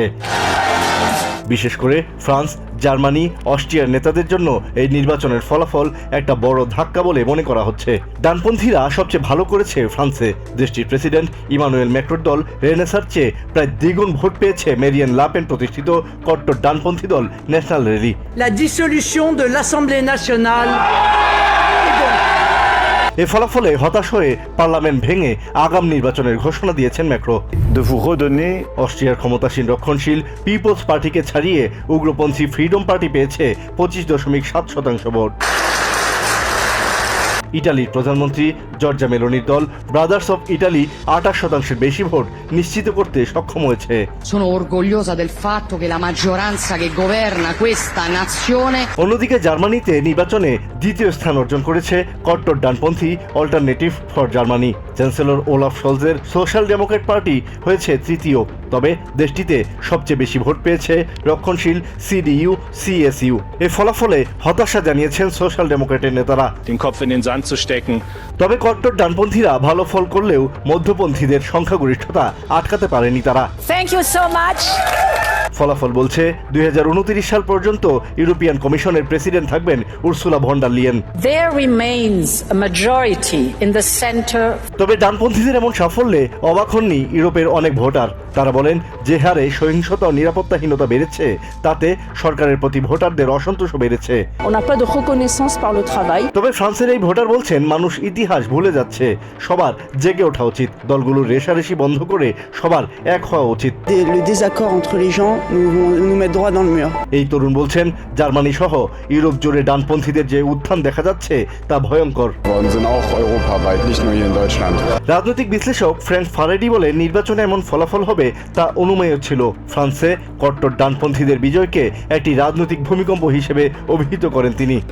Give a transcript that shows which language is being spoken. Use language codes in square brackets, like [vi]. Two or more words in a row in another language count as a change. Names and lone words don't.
[bn] বিশেষ করে ফ্রান্স, জার্মানি, অস্ট্রিয়ার নেতাদের জন্য এই নির্বাচনের ফলাফল একটা বড় ধাক্কা বলে মনে করা হচ্ছে। ডানপন্থীরা সবচেয়ে ভালো করেছে ফ্রান্সে। দেশটির প্রেসিডেন্ট ইমানুয়েল ম্যাক্রোর দল রেনেসার চেয়ে প্রায় দ্বিগুণ ভোট পেয়েছে মেরিয়ান লাপেন প্রতিষ্ঠিত কট্টর ডানপন্থী দল ন্যাশনাল র্যালি। [fr] La dissolution de l'Assemblée nationale. [bn] এ ফলাফলে হতাশ হয়ে পার্লামেন্ট ভেঙে আগাম নির্বাচনের ঘোষণা দিয়েছেন ম্যাক্রো। অস্ট্রিয়ার ক্ষমতাসীন রক্ষণশীল পিপলস পার্টিকে ছাড়িয়ে উগ্রপন্থী ফ্রিডম পার্টি পেয়েছে 25.7% ভোট। ইটালির প্রধানমন্ত্রী জর্জা মেলোনির দল ব্রাদার্স অফ ইটালি 28% বেশি ভোট নিশ্চিত করতে সক্ষম হয়েছে। [it] Sono orgogliosa del fatto che la maggioranza che governa questa nazione. [bn] অন্যদিকে জার্মানিতে নির্বাচনে দ্বিতীয় স্থান অর্জন করেছে কট্টর ডানপন্থী অল্টারনেটিভ ফর জার্মানি। চ্যান্সেলর ওলাফ শলজের সোশ্যাল ডেমোক্র্যাট পার্টি হয়েছে তৃতীয়। তবে দেশটিতে সবচেয়ে বেশি ভোট পেয়েছে রক্ষণশীল সিডিইউ সিএসইউ। এ ফলাফলে হতাশা জানিয়েছেন সোশ্যাল ডেমোক্র্যাটের নেতারা। তবে কট্টর ডানপন্থীরা ভালো ফল করলেও মধ্যপন্থীদের সংখ্যাগরিষ্ঠতা আটকাতে পারেনি তারা। [en] Thank you so much. [bn] ফলাফল বলছে 2029 সাল পর্যন্ত ইউরোপিয়ান কমিশনের প্রেসিডেন্ট থাকবেন উর্সুলা ভন ডার লিয়েন। [en] There remains a majority in the center. [bn] তবে ডানপন্থীদের এমন সাফল্যে অবাক হননি ইউরোপের অনেক ভোটার। তারা বলেন যে হারে সহিংসতা ও নিরাপত্তাহীনতা বেড়েছে তাতে সরকারের প্রতি ভোটারদের অসন্তোষ বেড়েছে। [fr] On n'a pas de reconnaissance par le travail. [bn] তবে ফ্রান্সের এই ভোটার বলছেন মানুষ ইতিহাস ভুলে যাচ্ছে, সবার জেগে ওঠা উচিত, দলগুলোর রেষারেষি বন্ধ করে সবার এক হওয়া উচিত। [fr] Le désaccord entre les gens nous met droit dans le mur. [bn] এই তরুণ বলছেন জার্মানি সহ ইউরোপ জুড়ে ডানপন্থীদের যে উত্থান দেখা যাচ্ছে তা ভয়ঙ্কর। রাজনৈতিক বিশ্লেষক ফ্রাঙ্ক ফারেডি বলে নির্বাচনে এমন ফলাফল হবে তা অনুমেয় ছিল। ফ্রান্সে কট্টর ডানপন্থীদের বিজয়কে একটি রাজনৈতিক ভূমিকম্প হিসেবে অভিহিত করেন তিনি।